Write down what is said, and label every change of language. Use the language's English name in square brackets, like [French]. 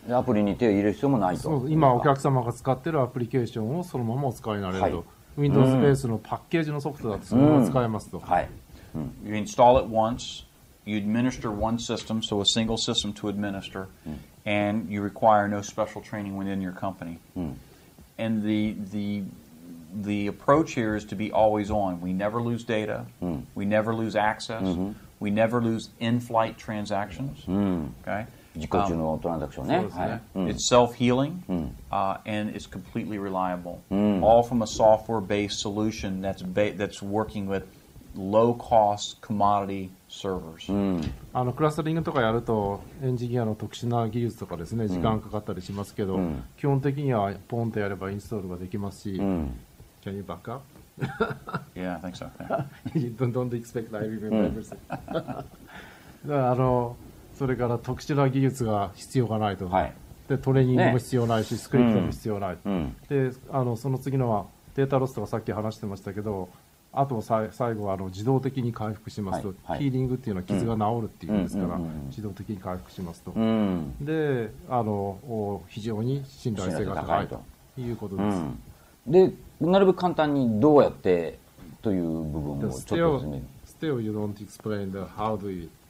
[Japanese] アプリに手を入れる必要もないと。今お客様が使っているアプリケーションをそのままお使いになれると。 Windows ベースのパッケージのソフトだとそのまま使えますと。 [English] You install it once, you administer one system, so a single system to administer, and you require no special training within your company. And the approach here is to be always on. We never lose data. We never lose access. We never lose in-flight transactions. Okay, [Japanese] 実行中のトランザクションね。 [English] It's self-healing, and it's completely reliable. All from a software-based solution that's working with low-cost commodity servers. [Japanese] クラスタリングとかやるとエンジニアの特殊な技術とかですね、時間かかったりしますけど、基本的にはポンとやればインストールができますし、 [English] Can you back up? Yeah, I think so. Don't expect I remember everything. [Japanese] だからそれから特殊な技術が必要がないと、でトレーニングも必要ないし、スクリプトも必要ない、でその次のはデータロスとかさっき話してましたけど、あと最後は自動的に回復しますと、ヒーリングっていうのは傷が治るっていうんですから、自動的に回復しますと、で非常に信頼性が高いということです。でなるべく簡単にどうやってという部分をちょっと説明。 [English] Still, you don't explain the how do you.